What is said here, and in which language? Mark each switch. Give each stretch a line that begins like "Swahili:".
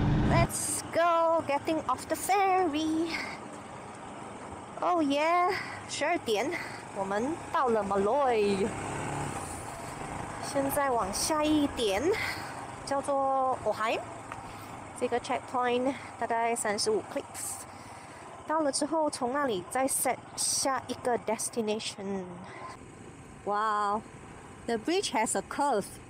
English: Let's go, getting off the ferry. Oh yeah,
Chinese: 12點，我們到了
English: Molloy。
Chinese: 現在往下一點，叫做 Ohaim。這個 checkpoint 大概35 clicks。到了之後，從那裡再 set 下一個 destination。
English: Wow, the bridge has a curve.